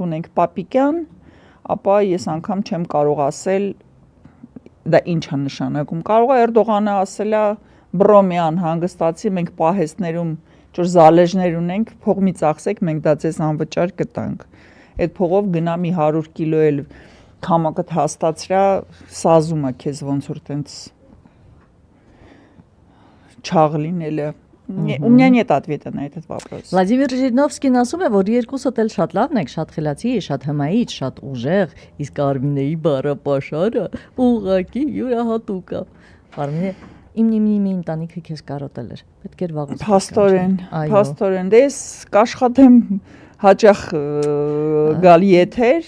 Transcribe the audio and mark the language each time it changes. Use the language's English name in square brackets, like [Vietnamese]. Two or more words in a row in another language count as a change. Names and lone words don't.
[Armenian] ունենք Պապիկյան, ապա ես անգամ չեմ կարող ասել դա ինչ է նշանակում, կարող է Էրդողանը ասելա բրոմյան հանգստացի, մենք պահեստներում ճոր զալեժներ ունենք, փող մի ծախսեք, մենք դա ձեզ անվճար կտանք այդ փողով գնա մի 100 կիլո էլ քամակդ հաստացրա սազում է քեզ ոնց որ տենց չաղ լինելը [Russian] У меня нет ответа на этот вопрос. [Armenian] Վլադիմիր Ժիրնովսկին ասում է, որ երկուսդ էլ շատ լավն եք, շատ խելացի, շատ հմայիչ, շատ ուժեղ, իսկ Արմինեի բառապաշարը ուղղակի յուրահատուկ է։ Արմինե Իմ ընտանիքը քեզ կարոտել էր։ Պետք էր վաղուց։ Փաստորեն, դե ես կաշխատեմ հաճախ գալի եթեր։